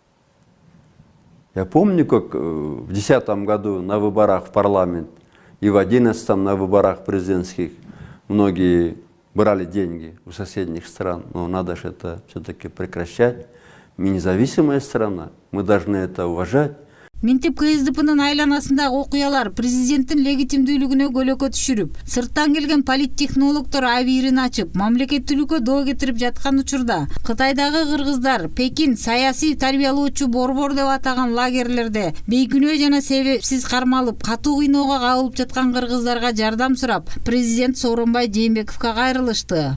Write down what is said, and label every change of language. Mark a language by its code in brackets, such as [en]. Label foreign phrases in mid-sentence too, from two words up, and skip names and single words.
[ru] Я помню, как в 2010 году на выборах в парламент и в 2011 на выборах президентских многие брали деньги у соседних стран, но надо же это все-таки прекращать. Мы независимая страна, мы должны это уважать. [ky] Минтип КСДПнын айланасындагы окуялар президенттин легитимдүүлүгүнө көлөкө түшүрүп, сырттан келген политтехнологдор абийирин ачып, мамлекеттүүлүккө доо кетирип жаткан учурда Кытайдагы кыргыздар Пекин саясий тарбиялоочу борбор деп атаган лагерлерде бейкүнөө жана себепсиз кармалып, катуу кыйноого кабылып жаткан кыргыздарга жардам сурап, президент Сооронбай Жээнбековго кайрылышты.